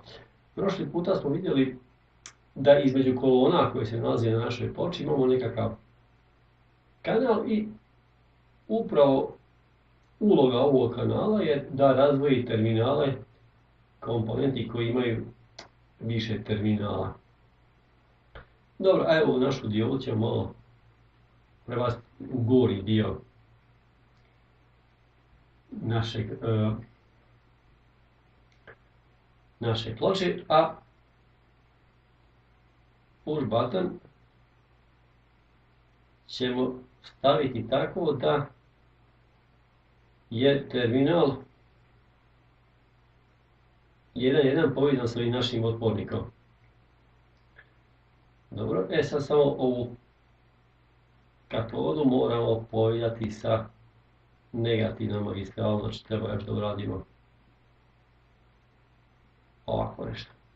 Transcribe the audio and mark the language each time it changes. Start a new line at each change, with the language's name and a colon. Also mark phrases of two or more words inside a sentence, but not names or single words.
Bosnian: Prošli puta smo vidjeli da između kolona koje se nalazi na našoj ploči imamo nekakav kanal i upravo uloga ovog kanala je da razdvoji terminale komponenti koji imaju više terminala. Dobro, a evo našu diodu ćemo malo prebaciti u gori dio naše ploče, a
English: push button
Bosnian: ćemo staviti tako da je terminal 1.1 povezan sa ovim našim otpornikom. Dobro, sad samo ovu katodu moramo povezati sa negativnom magistralom, znači treba još da uradimo ovako nešto.